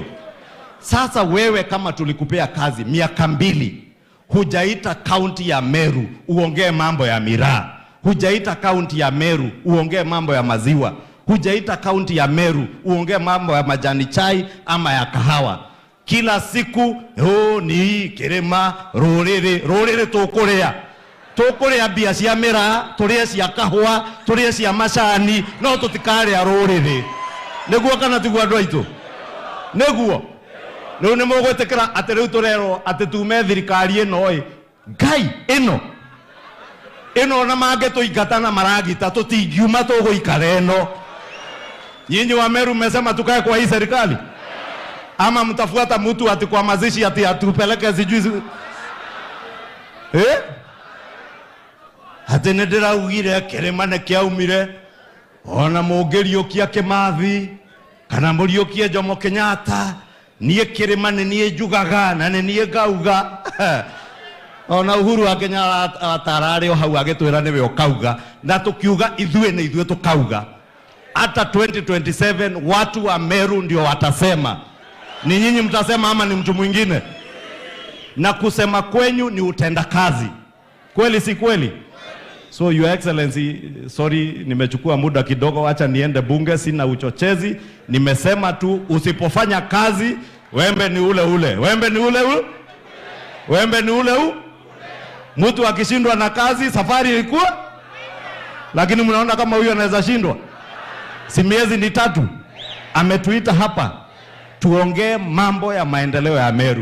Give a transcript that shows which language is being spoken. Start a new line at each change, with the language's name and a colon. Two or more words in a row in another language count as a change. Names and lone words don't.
Swahili: Sasa wewe kama tulikupea kazi miaka 2, hujaita kaunti ya Meru uongee mambo ya miraa, hujaita kaunti ya Meru uongee mambo ya maziwa, hujaita kaunti ya Meru uongee mambo ya majani chai ama ya kahawa.
Meru: Kila siku ni kirima ruriri tukuria tukuria mbia cia mira turie cia kahua turie cia macani no tutikaria ruriri niguo kana tiguo andu aitu niguo riu ni mugwitikira ati riu turerwo ati tume thirikari ino ngai ino na mange tuingata na maragita tutingiuma tuguikara ino.
Swahili: Nyinyi wa Meru mmesema tukae kwa hii serikali ama mtafuata mtu ati kwa mazishi ati atupeleke sijui
Meru: ati ndiraugire kirima ne kiaumire ona mungiriukia Kimathi kana muriukie Jomo Kenyatta nie kirima ne nie njugaga na ne nie ngauga ona Uhuru wa Kenya atarari o hau agitwira niwe ukauga na tukiuga ithue na ithue tukauga.
Swahili: Hata 2027 watu wa Meru ndio watasema. Ni nyinyi mtasema ama ni mtu mwingine? Na kusema kwenyu ni utenda kazi. Kweli si kweli?
English: So your excellency,
Swahili: sorry nimechukua muda kidogo, acha niende bunge, sina uchochezi. Nimesema tu usipofanya kazi wembe ni ule ule. Wembe ni ule ule. Wembe ni ule ule. Mtu akishindwa na kazi safari ilikuwa. Lakini mnaona kama huyo anaweza shindwa? Si miezi ni 3 ametuita hapa tuongee mambo ya maendeleo ya Meru.